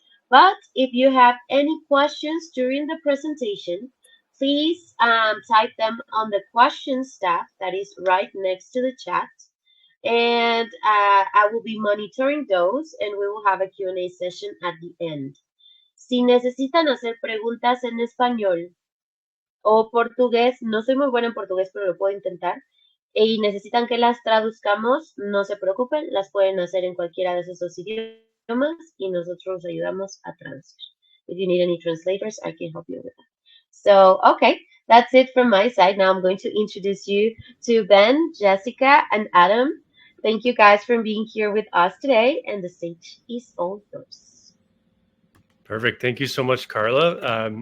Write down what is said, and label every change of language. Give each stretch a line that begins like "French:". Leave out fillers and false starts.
English: But if you have any questions during the presentation, please type them on the questions tab that is right next to the chat. And I will be monitoring those and we will have a Q&A session at the end.
Spanish: Si necesitan hacer preguntas en español o portugués, no soy muy buena en portugués, pero lo puedo intentar, y necesitan que las traduzcamos, no se preocupen, las pueden hacer en cualquiera de esos dos idiomas y nosotros ayudamos a traducir.
English: If you need any translators, I can help you with that. So, okay, that's it from my side. Now I'm going to introduce you to Ben, Jessica, and Adam. Thank you guys for being here with us today, and the stage is all yours. Perfect. Thank you so much, Carla.